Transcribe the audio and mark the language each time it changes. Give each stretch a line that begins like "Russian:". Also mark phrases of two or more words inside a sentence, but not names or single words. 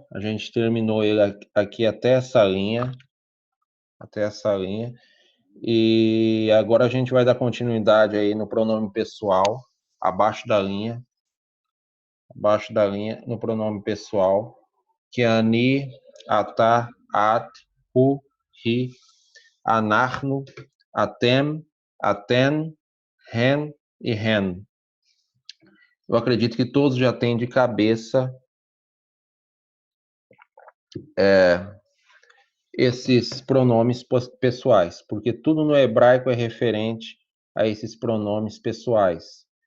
Portuguese: A gente terminou ele aqui até essa linha. E agora a gente vai dar continuidade aí no pronome pessoal, abaixo da linha, no pronome pessoal, que é
Hebrew: אני, אתה, את, הוא, היא, אנחנו, אתם, אתן, הן
Portuguese: e hen. Eu acredito que todos já têm de cabeça esses pronomes pessoais, porque tudo no hebraico é referente a esses pronomes pessoais.